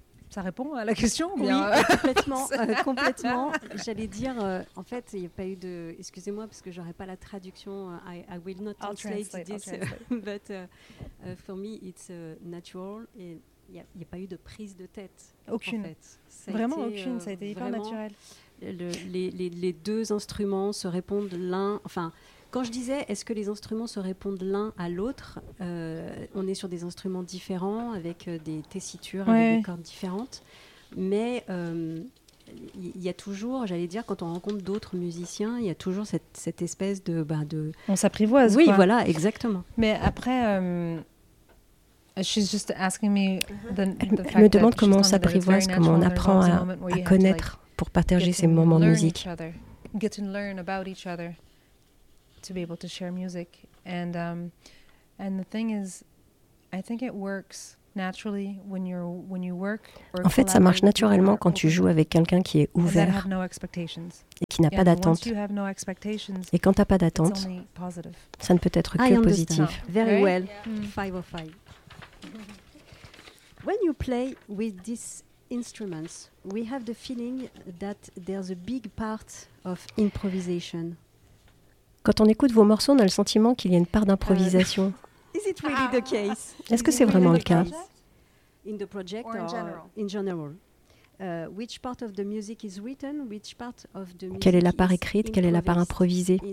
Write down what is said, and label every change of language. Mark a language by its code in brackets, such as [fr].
[fr] Ça répond à la question ou bien? Oui, complètement, complètement. J'allais dire, en fait, il n'y a pas eu de... Excusez-moi, parce que je n'aurai pas la traduction. [en] I will not translate this, but for me, it's natural. [fr] Il n'y a pas eu de prise de tête. Aucune. En fait. Vraiment été, aucune, ça a été hyper naturel. Les deux instruments se répondent l'un... Enfin, quand je disais, est-ce que les instruments se répondent l'un à l'autre, on est sur des instruments différents, avec des tessitures, ouais. Avec des cordes différentes. Mais il y a toujours, j'allais dire, quand on rencontre d'autres musiciens, il y a toujours cette espèce de... Bah, de... On s'apprivoise, oui, quoi. Oui, voilà, exactement. Mais après... [en] She's just asking me [fr] elle me demande comment on s'apprivoise, comment on apprend à connaître [en] to, like, [fr] pour partager ces moments de musique. [en] Get to learn about each other. To be able to share music and the thing is I think it works naturally when you work or [fr] en fait ça marche naturellement quand tu joues avec quelqu'un qui est ouvert et qui n'a pas d'attente et quand tu n'as pas d'attente ça ne peut être que positif. [en] Very well. Five of five. When you play with these instruments we have the feeling that there's a big part of improvisation. [fr] Quand on écoute vos morceaux, on a le sentiment qu'il y a une part d'improvisation. [en] Is it really the case? [fr] Est-ce que c'est vraiment le cas? [en] In the project or in general? In general. Which part of the music is written? Which part of the music? [fr] Quelle est la part écrite? Quelle est la part improvisée?